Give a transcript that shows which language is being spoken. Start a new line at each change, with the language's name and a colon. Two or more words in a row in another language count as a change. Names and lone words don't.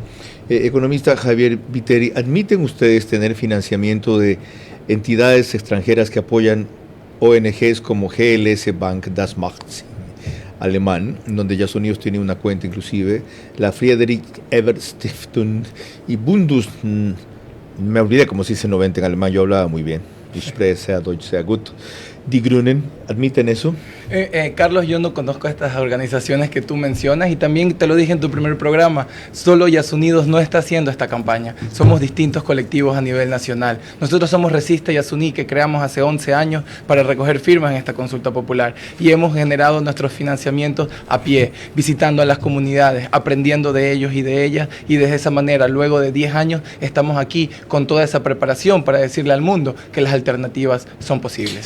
Spanish: Economista Javier Viteri, ¿admiten ustedes tener financiamiento de entidades extranjeras que apoyan ONGs como GLS Bank, Das Macht alemán, donde Yasuní tiene una cuenta inclusive, la Friedrich Ebert Stiftung y Bundes... me olvidé cómo se dice 90 en alemán, yo hablaba muy bien.
German: Ich spreche sehr Deutsch, sehr gut.
Spanish: Die Grünen, ¿admiten eso? Carlos, yo no conozco estas organizaciones que tú mencionas y también te lo dije en tu primer programa, solo Yasunidos no está haciendo esta campaña, somos distintos colectivos a nivel nacional. Nosotros somos Resiste Yasuní, que creamos hace 11 años para recoger firmas en esta consulta popular y hemos generado nuestros financiamientos a pie, visitando a las comunidades, aprendiendo de ellos y de ellas, y de esa manera, luego de 10 años, estamos aquí con toda esa preparación para decirle al mundo que las alternativas son posibles.